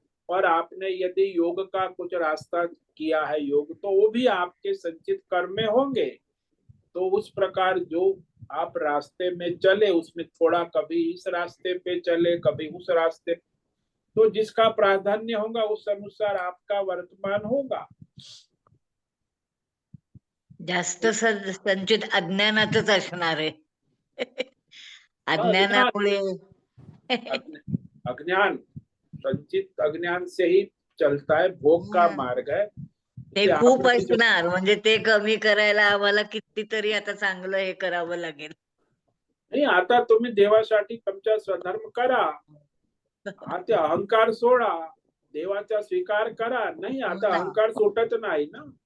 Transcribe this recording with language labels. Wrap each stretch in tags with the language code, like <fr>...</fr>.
<hi>और आपने यदि योग का कुछ रास्ता किया है योग, तो वो भी आपके संचित कर्म में होंगे। तो उस प्रकार जो आप रास्ते में चले उसमें थोड़ा कभी इस रास्ते पे चले कभी उस रास्ते, तो जिसका प्राधान्य होगा उस अनुसार आपका वर्तमान होगा।</hi> <mr>जास्त संचित अज्ञानातच असणार आहे. अज्ञान अज्ञानामुळे</mr> <hi>अज्ञान संचित अज्ञान से ही चलता है, भोग का मार्ग है।</hi> <mr>ते ते खूप</mr> <hi>आपने जो</hi> <mr>असणार, म्हणजे ते कमी करायला आम्हाला कितीतरी आता चांगलं हे करावं लागेल. नाही, आता तुम्ही देवासाठी तुमचा स्वधर्म करा, ते अहंकार सोडा, देवाचा स्वीकार करा. नाही, आता अहंकार सुटत नाही ना.</mr>